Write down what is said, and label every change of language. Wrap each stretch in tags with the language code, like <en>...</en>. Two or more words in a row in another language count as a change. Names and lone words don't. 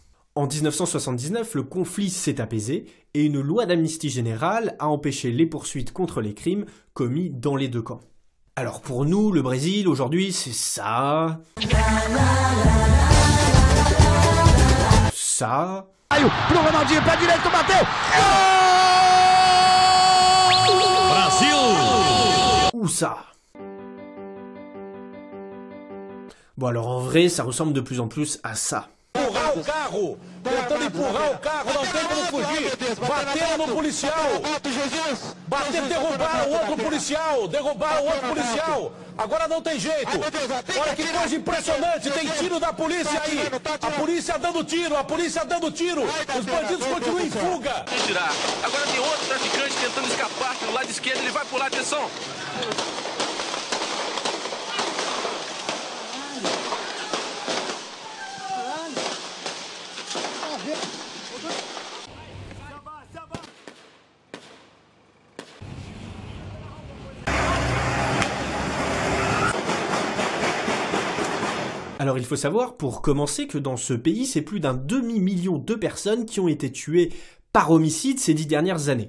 <fr>En 1979, le conflit s'est apaisé et une loi d'amnistie générale a empêché les poursuites contre les crimes commis dans les deux camps. Alors pour nous, le Brésil, aujourd'hui, c'est ça... ça...</fr> <pt>Pro Ronaldinho, pé direito, bateu! Brasil!</pt> <fr>ou ça. Bon alors en vrai, ça ressemble de plus en plus à ça.</fr> <pt>Empurrar o carro, tentando empurrar o carro, não tem como fugir. Bateram no policial. Derrubaram o outro policial. Agora não tem jeito. Olha que coisa impressionante, tem tiro da polícia aí. A polícia dando tiro. Os bandidos continuam em fuga. Tirar. Agora tem outro traficante tentando escapar pelo lado esquerdo, ele vai pular, atenção.</pt> <fr>Alors il faut savoir, pour commencer, que dans ce pays, c'est plus d'un demi-million de personnes qui ont été tuées par homicide ces 10 dernières années.</fr>